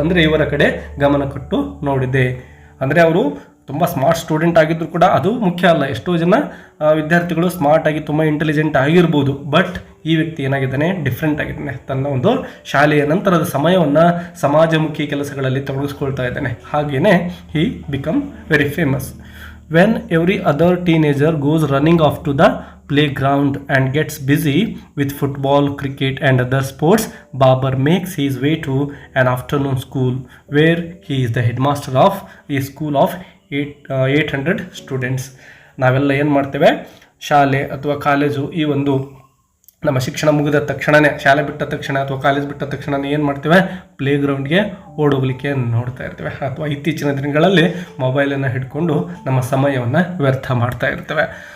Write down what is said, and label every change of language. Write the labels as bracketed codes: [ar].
[kn] ಅಂದರೆ ಇವರ ಕಡೆ ಗಮನ ಕೊಟ್ಟು ನೋಡಿದೆ. ಅಂದರೆ ಅವರು ತುಂಬ ಸ್ಮಾರ್ಟ್ ಸ್ಟೂಡೆಂಟ್ ಆಗಿದ್ರು ಕೂಡ ಅದು ಮುಖ್ಯ ಅಲ್ಲ. ಎಷ್ಟೋ ಜನ ವಿದ್ಯಾರ್ಥಿಗಳು ಸ್ಮಾರ್ಟಾಗಿ ತುಂಬ ಇಂಟೆಲಿಜೆಂಟ್ ಆಗಿರ್ಬೋದು, ಬಟ್ ಈ ವ್ಯಕ್ತಿ ಏನಾಗಿದ್ದಾನೆ, ಡಿಫ್ರೆಂಟ್ ಆಗಿದ್ದಾನೆ. ತನ್ನ ಒಂದು ಶಾಲೆಯ ನಂತರದ ಸಮಯವನ್ನು ಸಮಾಜಮುಖಿ ಕೆಲಸಗಳಲ್ಲಿ ತೊಡಗಿಸ್ಕೊಳ್ತಾ ಇದ್ದಾನೆ. [en] ಹಾಗೆಯೇ he become very famous. When every other teenager goes running off to the playground and gets busy with football, cricket and other sports, Babar makes his way to an afternoon school where he is the headmaster of a school of 800 students. [kn] ನಾವೆಲ್ಲ ಏನು ಮಾಡ್ತೇವೆ, ಶಾಲೆ ಅಥವಾ college ಈ ಒಂದು ನಮ್ಮ ಶಿಕ್ಷಣ ಮುಗಿದ ತಕ್ಷಣವೇ, ಶಾಲೆ ಬಿಟ್ಟ ತಕ್ಷಣ ಅಥವಾ ಕಾಲೇಜ್ ಬಿಟ್ಟ ತಕ್ಷಣ ಏನು ಮಾಡ್ತೇವೆ, ಪ್ಲೇಗ್ರೌಂಡ್ಗೆ ಓಡೋಗ್ಲಿಕ್ಕೆ ನೋಡ್ತಾ ಇರ್ತೇವೆ. ಅಥವಾ ಇತ್ತೀಚಿನ ದಿನಗಳಲ್ಲಿ ಮೊಬೈಲನ್ನು ಹಿಡ್ಕೊಂಡು ನಮ್ಮ ಸಮಯವನ್ನು ವ್ಯರ್ಥ ಮಾಡ್ತಾ ಇರ್ತೇವೆ.